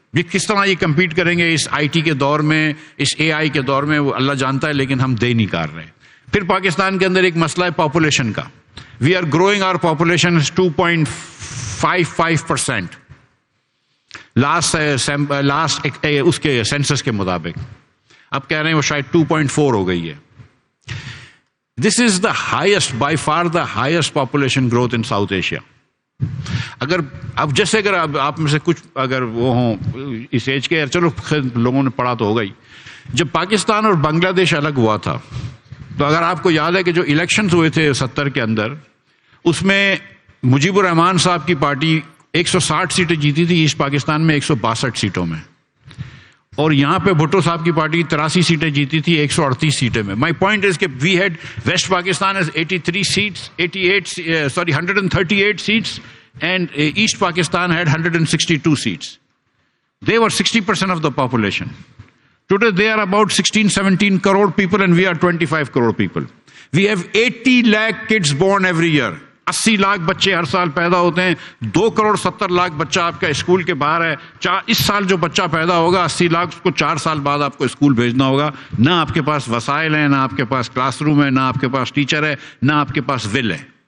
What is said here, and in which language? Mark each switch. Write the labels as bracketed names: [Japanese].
[Urdu] یہ کس طرح یہ کمپیٹ کریں گے اس آئی ٹی کے دور میں، اس اے آئی کے دور میں، وہ اللہ جانتا ہے، لیکن ہم دے نہیں کر رہے. پھر پاکستان کے اندر ایک مسئلہ ہے پاپولیشن کا. [English] we are growing our population 2.55% last [Urdu] اس کے سینسس کے مطابق. اب کہہ رہے ہیں وہ شاید 2.4 ہو گئی ہے. [English] This is the highest, by far the highest population growth in South Asia. [Urdu] اگر اب جیسے اگر آپ میں سے کچھ اگر وہ ہوں اس ایج کے, چلو لوگوں نے پڑھا تو ہوگا ہی, جب پاکستان اور بنگلہ دیش الگ ہوا تھا تو اگر آپ کو یاد ہے کہ جو الیکشنز ہوئے تھے 70 کے اندر, اس میں مجیب الرحمان صاحب کی پارٹی 160 سیٹیں جیتی تھی ایسٹ پاکستان میں 162 سیٹوں میں, اور یہاں پہ بھٹو صاحب کی پارٹی 83 سیٹیں جیتی تھی 138 سیٹیں میں. [English] My point is کہ we had West Pakistan is 83 seats 138 seats and East Pakistan had 162 seats. They were 60% of the population. Today they are about 16-17 crore people and we are 25 crore people. We have 80 lakh kids born every year. [Urdu] 80 lakh بچے ہر سال پیدا ہوتے ہیں. 2 کروڑ 70 لاکھ بچہ آپ کا school کے باہر ہے. اس سال جو بچہ پیدا ہوگا 80 لاکھ, اس کو 4 سال بعد آپ کو اسکول بھیجنا ہوگا. نہ آپ کے پاس وسائل ہیں, نہ آپ کے پاس کلاس روم ہے, نہ آپ کے پاس ٹیچر ہے, نہ آپ کے پاس ول ہے.